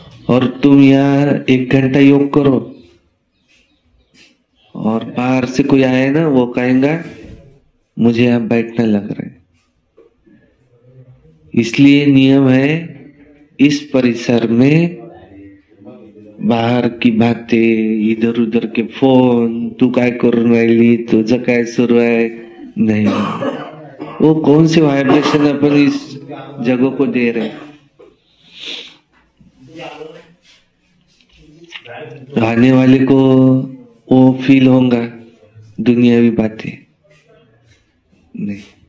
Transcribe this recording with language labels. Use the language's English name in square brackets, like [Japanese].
[Hindi] और तुम यहाँ 1 घंटा योग करो और बाहर से कोई आए ना, वो कहेगा मुझे यहाँ बैठना लग रहा है। इसलिए नियम है, इस परिसर में बाहर की बातें, इधर उधर के फोन, [Marathi] तू काय करून राहिली, तुझं काय सुरू आहे, नहीं। [Hindi] वो कौन से वाइब्रेशन अपन इस जगह को दे रहे हैं? आने वाले को वो फील होगा दुनियावी बातें, नहीं।